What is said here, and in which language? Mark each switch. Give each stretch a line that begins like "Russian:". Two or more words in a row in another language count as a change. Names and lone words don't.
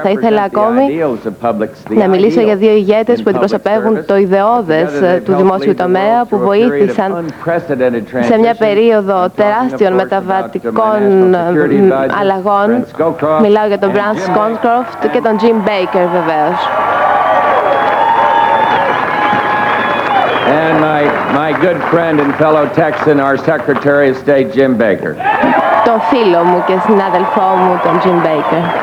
Greek: Θα ήθελα ακόμη να μιλήσω για δύο ηγέτες που αντιπροσωπεύουν το ιδεώδες του δημόσιου τομέα, που βοήθησαν σε μια περίοδο τεράστιων μεταβατικών αλλαγών. Μιλάω για τον Brant Scowcroft και τον Jim Baker βεβαίως.
English: And my good friend and fellow Texan, our Secretary of State, Jim Baker.
Greek: Τον φίλο μου και συνάδελφό μου, τον Jim Baker.